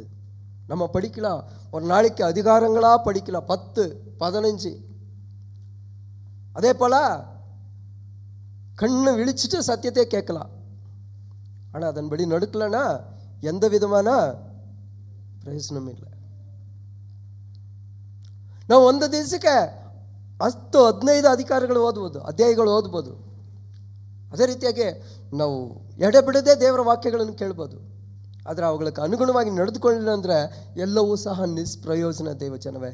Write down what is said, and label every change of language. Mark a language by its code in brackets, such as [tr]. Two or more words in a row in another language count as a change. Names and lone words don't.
[ta] நம்ம படிக்கலாம், ஒரு நாளைக்கு அதிகாரங்களாக படிக்கலாம், 10, 15. அதே போல் கண்ணு விழிச்சிட்டு சத்தியத்தை கேட்கலாம். ஆனால் அதன்படி நடக்கலைன்னா எந்த விதமான பிரயோஜனமும் இல்லை. [kn] ನಾವು ಒಂದು ದಿವಸಕ್ಕೆ 10-15 ಅಧಿಕಾರಗಳು ಓದ್ಬೋದು, ಅಧ್ಯಾಯಗಳು ಓದ್ಬೋದು. ಅದೇ ರೀತಿಯಾಗಿ ನಾವು ಎಡೆಬಿಡದೆ ದೇವರ ವಾಕ್ಯಗಳನ್ನು ಕೇಳ್ಬೋದು. ಆದರೆ ಅವುಗಳಿಗೆ ಅನುಗುಣವಾಗಿ ನಡೆದುಕೊಳ್ಳಿಲ್ಲ ಅಂದರೆ ಎಲ್ಲವೂ ಸಹ ನಿಷ್ಪ್ರಯೋಜನ ದೇವಜನವೇ.